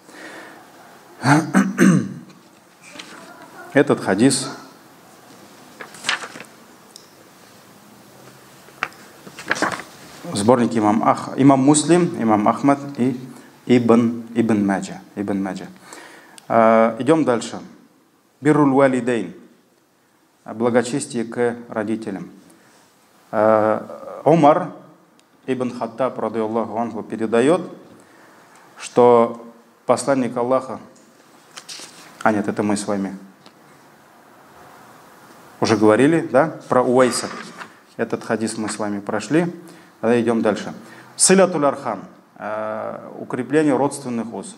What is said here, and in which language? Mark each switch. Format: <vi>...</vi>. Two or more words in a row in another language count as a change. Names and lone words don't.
<ru>Этот хадис в сборнике имам Муслим, имам Ахмад и Ибн Маджа. Идем дальше.</ru> <ar>بر الوالدين.</ar> <ru>Благочестие к родителям. Умар ибн Хаттаб,</ru> <ar>رضي الله عنه,</ar> <ru>передает, что посланник Аллаха... нет, это мы с вами уже говорили, да, про Уайса. Этот хадис мы с вами прошли. Тогда идем дальше.</ru> <ar>صلة الأرحام.</ar> <ru>Укрепление родственных уз.</ru>